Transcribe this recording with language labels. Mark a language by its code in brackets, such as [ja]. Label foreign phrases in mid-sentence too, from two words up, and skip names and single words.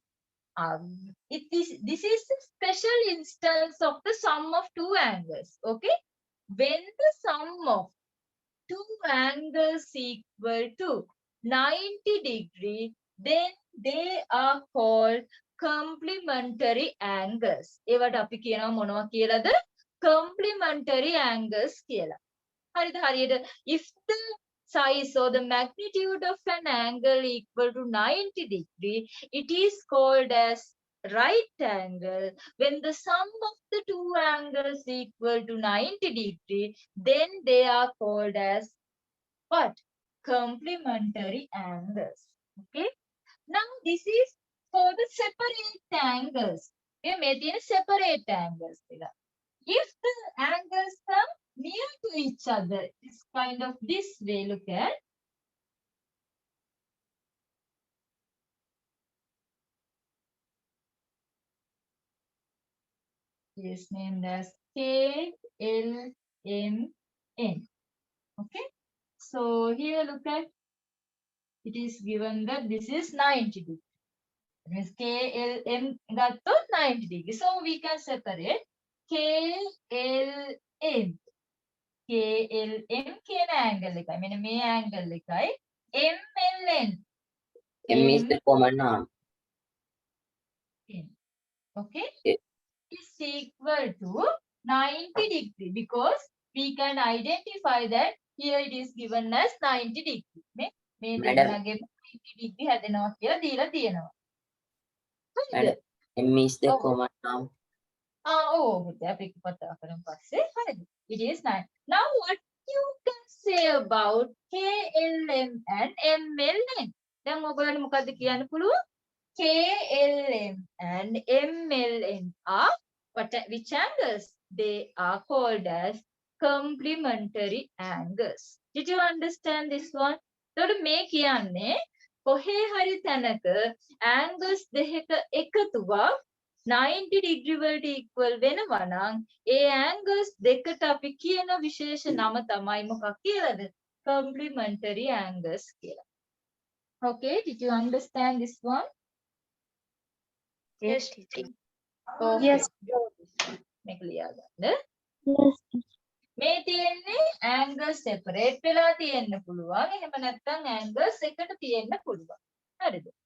[en] This is a special instance of the sum of two angles. Okay? When the sum of two angles equal to 90 degree, then they are called complementary angles. [si] ඒවට අපි කියනවා මොනවා කියලාද? [en] Complementary angles කියලා. හරියට if the size or the magnitude of an angle equal to 90 degree, it is called as right angle. When the sum of the two angles equal to 90 degree, then they are called as what? Complementary angles. Okay. Now this is for the separate angles. [si] Okay, මේ තියෙන [en] separate angles [si] එක. [en] If the angles come near to each other, it's kind of this way. Look at. It is named as KLMN. Okay. So here look at. It is given that this is 90 degree. That means KLM got to 90 degree. So we can separate KLM. [si] KLM කියන angle එකයි. මෙන්න මේ angle එකයි MLN. [en] M is the common arm. Okay. Is equal to 90 degree because we can identify that here it is given as 90 degree. [si] මේ දෙන්නගේ 90 degree හැදෙනවා කියලා දීලා තියෙනවා. හරිද? [en] M is the Oh. common noun. [si] අපි කතා කරමු පස්සේ. හරිද? [en] It is 9. Now what you can say about KLM and MLN? [si] දැන් ඔයගොල්ලන්ට මොකද්ද කියන්න පුළුවන්? [en] KLM and MLN are which angles? They are called as complementary angles. Did you understand this one? [si] එතකොට මේ කියන්නේ කොහේ හරි තැනක angles දෙකක එකතුවක් 90 degree වලට equal වෙනවා නම් ඒ angles දෙකට අපි කියන විශේෂ නම තමයි මොකක් කියලාද? [en] Complementary angles කියලා. Okay, did you understand this one? Yes, teacher. Okay. Yes. [si] මේක ලියා ගන්න. [en] Yes. [si] මේ තියෙන්නේ angles separate වෙලා තියෙන්න පුළුවන්. එහෙම නැත්නම් angles එකට තියෙන්න පුළුවන්. හරිද?